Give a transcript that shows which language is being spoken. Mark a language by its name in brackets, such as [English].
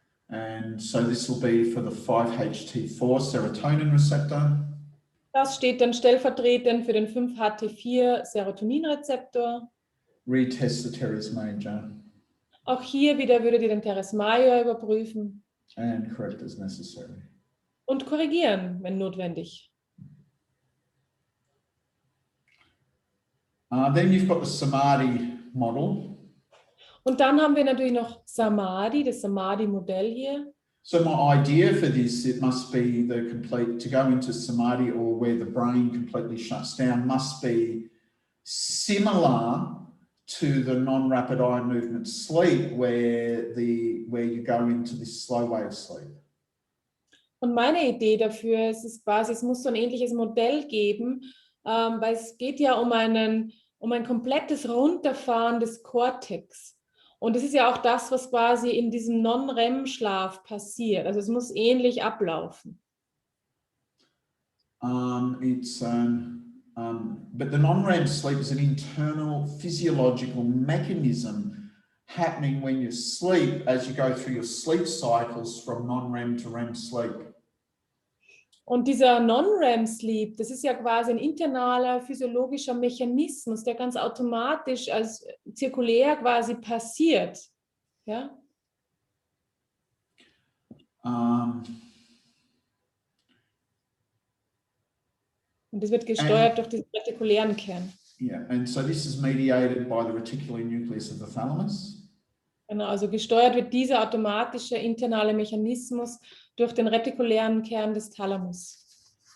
[English] And so this will be for the 5-HT4 serotonin receptor. [German] Das steht dann stellvertretend für den 5-HT4 Serotoninrezeptor. [English] Retest the teres major. [German] Auch hier wieder würdet ihr den Teres major überprüfen. [English] And correct as necessary. [German] Und korrigieren, wenn notwendig. [English] Then you've got the Samadhi model. [German] Und dann haben wir natürlich noch Samadhi, das Samadhi-Modell hier. [English] So my idea for this, it must be the complete, to go into Samadhi or where the brain completely shuts down, must be similar to the non-rapid eye movement sleep where you go into this slow wave sleep. [German] Und meine Idee dafür ist es quasi, es muss so ein ähnliches Modell geben, weil es geht ja um ein komplettes Runterfahren des Kortex. Und das ist ja auch das, was quasi in diesem Non-REM-Schlaf passiert. Also es muss ähnlich ablaufen. [English] But the non-REM sleep is an internal physiological mechanism happening when you sleep as you go through your sleep cycles from non-REM to REM sleep. [German] Und dieser Non-REM-Sleep, das ist ja quasi ein internaler physiologischer Mechanismus, der ganz automatisch als zirkulär quasi passiert. Ja? Und das wird gesteuert durch den retikulären Kern. [English] Yeah, and so this is mediated by the reticular nucleus of the thalamus. [German] Genau, also gesteuert wird dieser automatische internale Mechanismus durch den retikulären Kern des Thalamus.